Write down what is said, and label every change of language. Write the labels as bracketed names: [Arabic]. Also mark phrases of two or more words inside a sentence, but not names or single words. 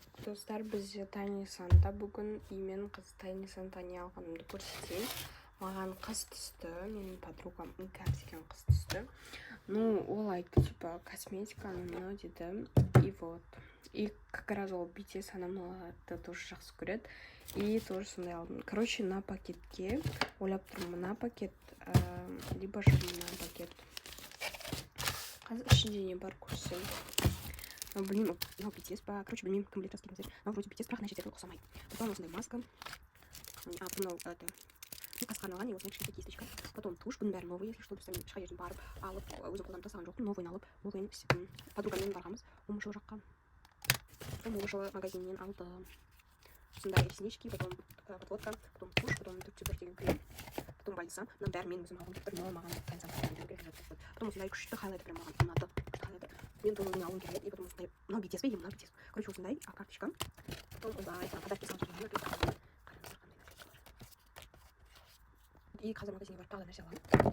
[Kazakh] достар, бізде Тайни Санта бүгін. Мен қыз Тайни Сантаны алғанымды көрсетейін. Маған қыз түсті, менің подругам Инкар деген қыз түсті. Ну, ол айтты, типа, косметиканы мынау деді. [Russian] И вот. [Kazakh] И как раз ол BTS анамаларды тоже жақсы көреді. [Russian] И тоже [Kazakh] сондай алдым. [Russian] Короче, на пакетке, [Kazakh] ойлап тұрмын, мына пакет, [Russian] либо же [Kazakh] мына пакет. Қазір ішінде не бар көрсем. Білмеймін, мынау BTS па, короче, білмеймін, кім біледі жазып кетіңіздер. Мынау вроде BTS, бірақ мына жерде ұқсамайды. Потом осындай маска. Мынау это. Қасқа арналған, и осындай кішкентай кисточка. [Russian] Потом тушь, [Kazakh] бұның бәрі [Russian] новый, если что, [Kazakh] біз ешқа жерден барып алып, өзім қолданып тастаған жоқпын, новыйын алып, новыйын подругамен барғанбыз, момышыл жаққа. Момышыл магазиннен алды. [Russian] Осындай реснички, потом подводка, потом тушь, потом [Kazakh] түр деген [Russian] крем. [Kazakh] Потом байлысам, мына бәрі мен өзім алғым келіп тұр, но маған потом осындай күшті хайлайтер прям маған ұнады. Мен тоже не алғым келеді, [Russian] и потом [Kazakh] осындай, мынау BTS пе, мынау BTS. Короче, осындай карточка. Потом ондай подарки салып жүргенмін. И қазір магазинге барып тағы да нәрсе аламын.